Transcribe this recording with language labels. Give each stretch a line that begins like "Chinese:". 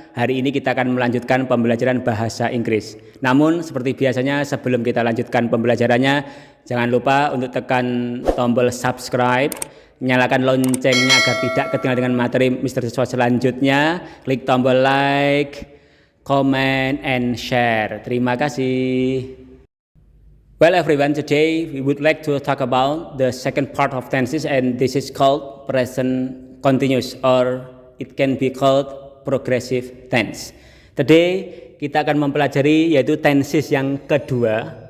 Indonesian: Hari ini kita akan melanjutkan pembelajaran bahasa Inggris. Namun seperti biasanya sebelum kita lanjutkan pembelajarannya, jangan lupa untuk tekan tombol subscribe, nyalakan loncengnya agar tidak ketinggalan dengan materi Mr. Siswa selanjutnya. Klik tombol like, comment, and share. Terima kasih.
English: Well everyone, today we would like to talk about the second part of tenses, and this is called present continuous, or it can be called progressive tense.
Indonesian: Today kita akan mempelajari yaitu tenses yang kedua.